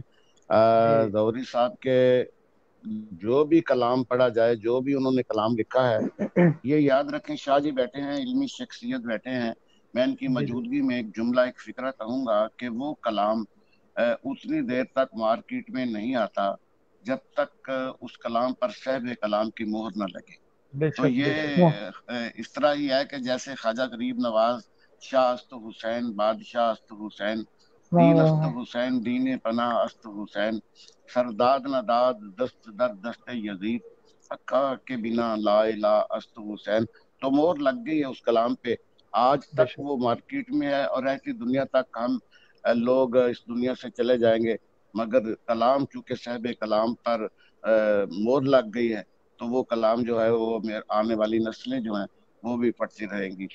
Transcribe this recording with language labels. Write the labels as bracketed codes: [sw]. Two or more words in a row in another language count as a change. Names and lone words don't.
[ur] ظہوری صاحب کے جو بھی کلام پڑھا جائے، جو بھی انہوں نے کلام لکھا ہے، یہ یاد رکھیں، شاہ جی بیٹھے ہیں، علمی شخصیت بیٹھے ہیں، میں ان کی موجودگی میں ایک جملہ، ایک فکرہ کہوں گا کہ وہ کلام اتنی دیر تک مارکیٹ میں نہیں آتا جب تک اس کلام پر صاحب کلام کی مہر نہ لگے۔ تو یہ اس طرح ہی ہے کہ جیسے خواجہ غریب نواز، [fa] شاہ است حسین، بادشاہ است حسین، دین است حسین، دین پناہ است حسین، سرداد نہ داد دست در دست یزید، حقا کے بنا لا الہ است حسین۔ [ur] تو مہر لگ گئی ہے اس کلام پہ، آج تک وہ مارکیٹ میں ہے، اور ایسی دنیا تک ہم لوگ اس دنیا سے چلے جائیں گے، مگر کلام چونکہ صاحب کلام پر مہر لگ گئی ہے، تو وہ کلام جو ہے وہ آنے والی نسلیں جو ہیں وہ بھی پڑھتی رہیں گی۔